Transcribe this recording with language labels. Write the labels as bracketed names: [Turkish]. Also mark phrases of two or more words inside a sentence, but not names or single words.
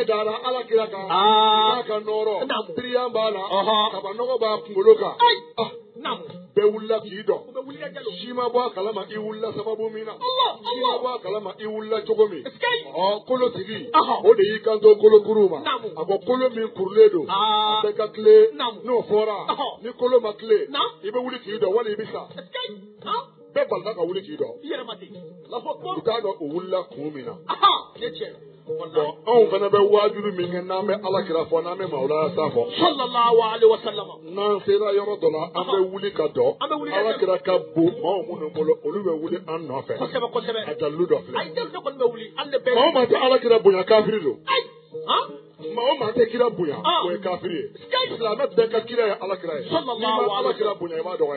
[Bambara] dara ala kira kan n'a ka nɔɔrɔ tiriyan b'a la kabanɔgɔ b'a kunkolo kan bɛɛ wulila k'i dɔn si ma bɔ a kalama i wulila sababu min na si ma bɔ a kalama i wulila cogo min kolotigi o de y'i kanto kolokuruw ma a ko kolo min kurulen don a bɛɛ ka tile n'o fɔra ni kolo ma tile i bɛ wuli k'i dɔn wali i bɛ sa bɛɛ balila ka wuli k'i dɔn i yɛrɛ ma ten [Arabic] الله أكبر [Bambara] u t'a dɔn o wulila kun min na ne tiɲɛ bon anw fana bɛ wajibi min kɛ n'an bɛ alakira fɔ n'an bɛ mawulaya sa fɔ [Arabic] صلى الله عليه وسلم [Bambara] n'an sera yɔrɔ dɔ la an bɛ wuli ka dɔn alakira ka bon maaw minnu bolo olu bɛ wuli an nɔfɛ kosɛbɛ kosɛbɛ a dalilu dɔ filɛ ayi dalilu kɔni bɛ wuli an de bɛɛ maa o maa tɛ alakira bonya kafiri don ayi maa o maa tɛ kira bonya o ye kafiri ye silamɛ bɛɛ ka kira ye alakira ye n'i ma alakira bonya i b'a dɔgɔya